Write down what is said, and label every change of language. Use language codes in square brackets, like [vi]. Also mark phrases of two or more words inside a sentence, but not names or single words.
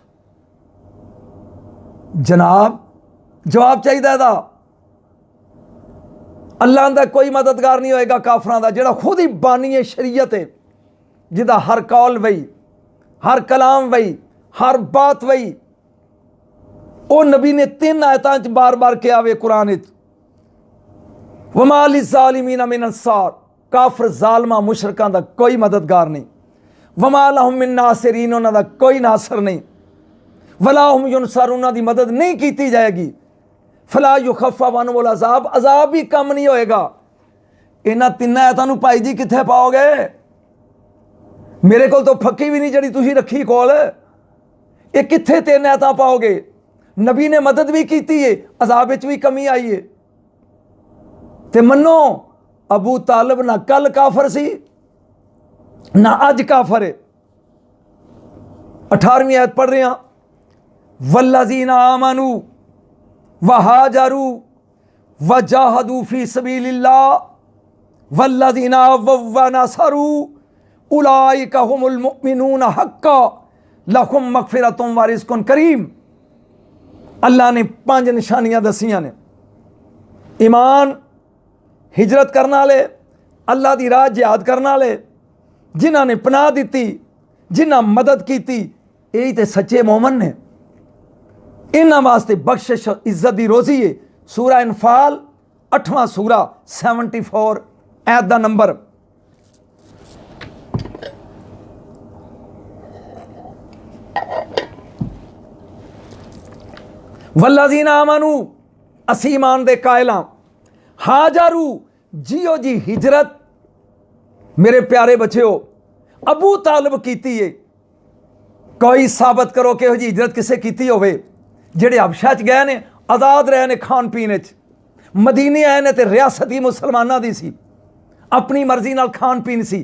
[pa] جناب جواب چاہیے دا، اللہ آندا کوئی مددگار نہیں ہووے گا کافراں دا، جہڑا خود ہی بانی ہے شریعت ہے، جدا ہر قول وحی، ہر کلام وحی، ہر بات وحی. او نبی نے 3 آیتاں چ بار بار کہا وے قرآن وچ, [ar] وما للظالمين من أنصار, [pa] کافر ظالماں مشرکاں دا کوئی مددگار نہیں, [ar] وما لهم من ناصرين, [pa] انہاں دا کوئی ناصر نہیں, [ar] ولا هم ينصرون, [pa] انہاں دی مدد نہیں کی جائے گی. [ar] فلا يخفف عنهم العذاب, [pa] عذاب بھی کم نہیں ہووے گا. انہاں 3 آیتاں نوں بھائی جی کتھے پاؤ گے? میرے کول تو پھکی بھی نہیں جڑی تسیں رکھی کول، یہ کتھے 3 آیتاں پاؤ گے? نبی نے مدد بھی کی ہے، عذاب وچ بھی کمی آئی ہے. تے منو ابو طالب نہ کل کافر سی نہ اج کافر ہے. [ur] 18ویں آیت پڑھ رہے ہیں, [ar] والذين آمنوا وهاجروا وجاهدوا في سبيل الله والذين ونصروا أولئك هم المؤمنون حقا لهم مغفرة ورزق كريم. [pa] اللہ نے 5 نشانیاں دسیاں نے، ایمان، ہجرت کرنے والے، اللہ کی راہ جہاد کرنے والے، جنہوں نے پناہ دی، جنہیں مدد کی، یہی تو سچے مومن نے. [ur] انہوں واسطے بخشش عزت کی روزی ہے. سورہ انفال 8واں سورہ 74 آیت کا نمبر. [ar] والذين آمنوا, [pa] اسی ایمان دے قائل ہاں، ہاجرو جیو جی ہجرت، میرے پیارے بچو ابو طالب کیتی ہے. کوئی ثابت کرو کہ جی ہجرت کسے کیتی ہووے? جہڑے حبشہ چ گئے نے آزاد رہے نے کھان پینے چ، مدینے آئے نے تے ریاستی مسلماناں دی سی، اپنی مرضی نال کھان پین سی.